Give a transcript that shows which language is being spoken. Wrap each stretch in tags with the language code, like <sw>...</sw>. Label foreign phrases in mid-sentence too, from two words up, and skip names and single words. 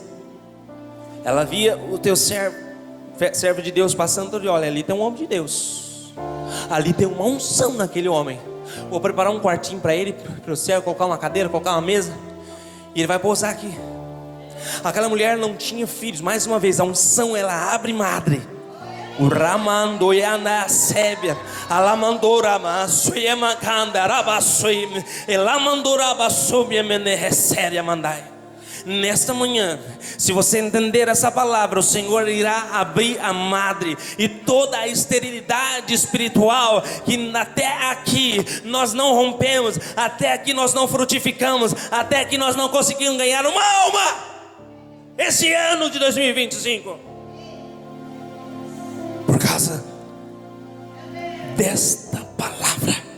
<pt>Ela via o teu servo de Deus passando e olha, ali tem um homem de Deus. Ali tem uma unção naquele homem. Vou preparar um quartinho para ele, para o céu, colocar uma cadeira, colocar uma mesa, e ele vai pousar aqui. Aquela mulher não tinha filhos. Mais uma vez, a unção, ela abre madre. O Ramandoiana Sébia, Alamandorama, Suyemakanda, Rabassuim, Elamandoraba Subiemene Resséria Mandai. Nesta manhã, se você entender essa palavra, o Senhor irá abrir a madre. E toda a esterilidade espiritual que até aqui nós não rompemos, até aqui nós não frutificamos, até aqui nós não conseguimos ganhar uma alma esse ano de 2025, por causa desta palavra.</pt>